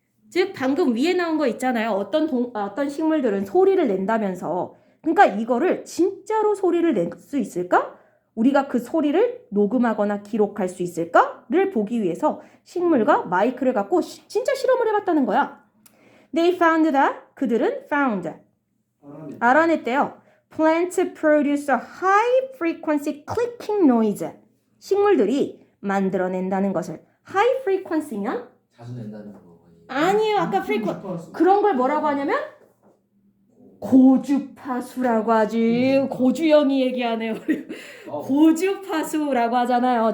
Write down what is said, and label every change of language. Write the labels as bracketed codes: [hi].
[ko] 즉 방금 위에 나온 거 있잖아요. 어떤 식물들은 소리를 낸다면서. 그러니까 이거를 진짜로 소리를 낼 수 있을까? 우리가 그 소리를 녹음하거나 기록할 수 있을까를 보기 위해서 식물과 마이크를 갖고 진짜 실험을 해봤다는 거야. [en] They found that, [ko] 그들은 found, 알아냈대요. [en] Plants produce a high frequency clicking noise. [ko] 식물들이 만들어낸다는 것을. high frequency면? 자주 낸다는 거. 아니에요. 아까 frequency. 그런 걸 뭐라고 하냐면? 고주파수라고 하지. 고주영이 얘기하네요. 고주파수라고 하잖아요.